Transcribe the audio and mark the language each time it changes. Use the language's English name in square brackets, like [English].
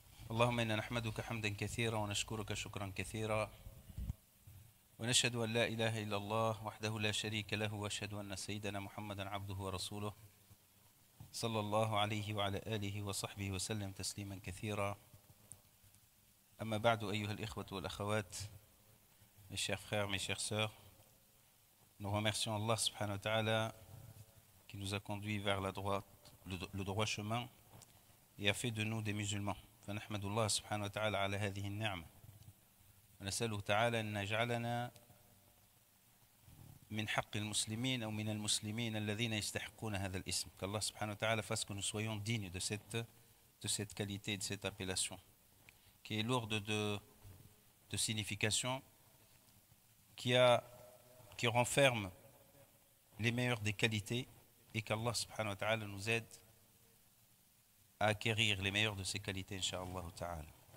[Arabic] اللهم إنا نحمدك حمدا كثيرا ونشكرك شكرا كثيرا ونشهد أن لا إله إلا الله وحده لا شريك له وأشهد أن سيدنا محمدا عبده ورسوله صلى الله عليه وعلى آله وصحبه وسلم تسليما كثيرا. أما بعد أيها الإخوة والأخوات, [French] mes chers frères, mes chères sœurs, nous remercions Allah subhanahu wa ta'ala qui nous a conduits vers le droit chemin et a fait de nous des musulmans. [Arabic] فنحمد الله سبحانه وتعالى على هذه النعمة ونسأله تعالى أن يجعلنا من حق المسلمين أو من المسلمين الذين يستحقون هذا الاسم. [French] Qu'Allah subhanahu wa ta'ala fasse que nous soyons dignes de cette qualité, de cette appellation qui est lourde de signification, qui renferme les meilleures des qualités, et qu'Allah subhanahu wa ta'ala nous aide à acquérir les meilleures de ces qualités, incha'Allah ta'ala.